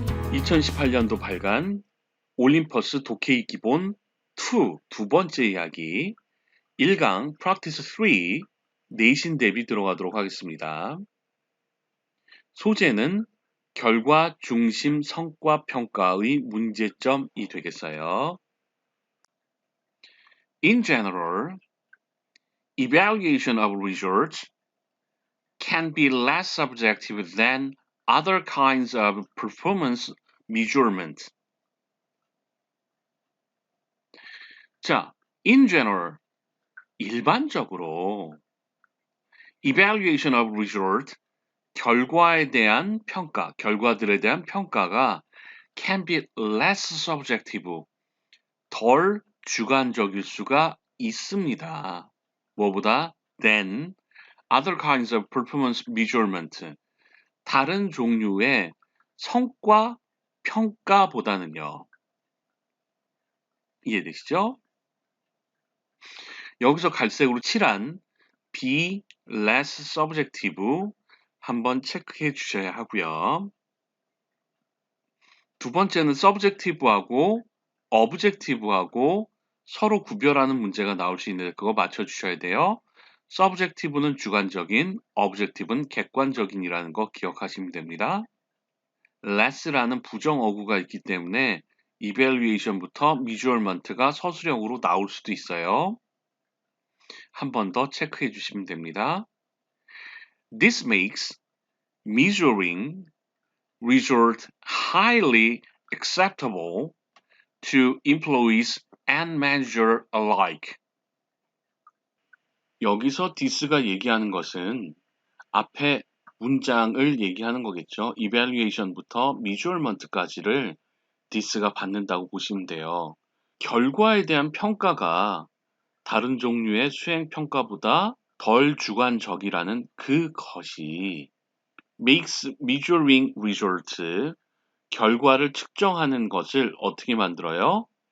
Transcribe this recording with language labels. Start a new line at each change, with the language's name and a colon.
Korean: 2018년도 발간 올림퍼스 독해의 기본 2 두 번째 이야기 1강 프랙티스 3 내신 대비 들어가도록 하겠습니다. 소재는 결과 중심 성과 평가의 문제점이 되겠어요.
English: In general, evaluation of results can be less subjective than other kinds of performance measurement.
Korean: 자, in general, 일반적으로
English: evaluation of result,
Korean: 결과에 대한 평가, 결과들에 대한 평가가
English: can be less subjective,
Korean: 덜 주관적일 수가 있습니다. 뭐보다
English: than other kinds of performance measurement,
Korean: 다른 종류의 성과 평가보다는요. 이해되시죠? 여기서 갈색으로 칠한
English: be less subjective
Korean: 한번 체크해 주셔야 하고요. 두 번째는 subjective하고 objective하고 서로 구별하는 문제가 나올 수 있는데 그거 맞춰 주셔야 돼요. subjective는 주관적인, objective는 객관적인이라는 거 기억하시면 됩니다. less라는 부정 어구가 있기 때문에 evaluation부터 measurement가 서술형으로 나올 수도 있어요. 한 번 더 체크해 주시면 됩니다.
English: This makes measuring result highly acceptable to employees and manager alike.
Korean: 여기서 this가 얘기하는 것은 앞에 문장을 얘기하는 거겠죠. evaluation부터 measurement까지를 this가 받는다고 보시면 돼요. 결과에 대한 평가가 다른 종류의 수행 평가보다 덜 주관적이라는 그것이
English: makes measuring result,
Korean: 결과를 측정하는 것을 어떻게 만들어요?